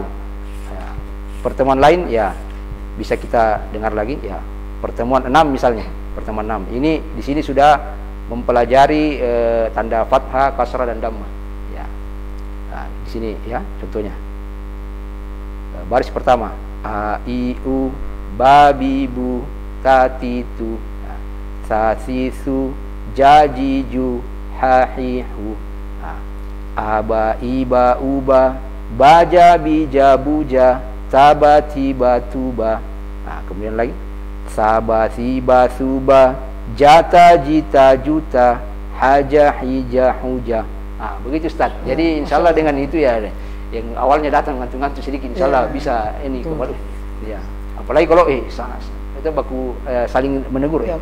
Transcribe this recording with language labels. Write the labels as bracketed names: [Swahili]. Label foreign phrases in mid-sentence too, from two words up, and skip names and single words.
[Indonesian] Ya, pertemuan lain ya bisa kita dengar lagi ya. Pertemuan 6 misalnya, pertemuan 6. Ini di sini sudah mempelajari tanda fathah, kasrah dan dhammah. Di sini ya contohnya. Baris pertama a i u babi bu tatitu sasisu jajiju hahihu aba iba uba baja bija buja sabati batuba. Kemudian lagi sabasi basuba jata jita juta haja hija huja. Begitu Ustaz. Jadi [Arabic] insya Allah [Indonesian] dengan itu ya, yang awalnya datang ngantuk-ngantuk sedikit, [Arabic] insya Allah [Indonesian] bisa ini kembali. Ya, apalagi kalau itu baku saling menegur ya.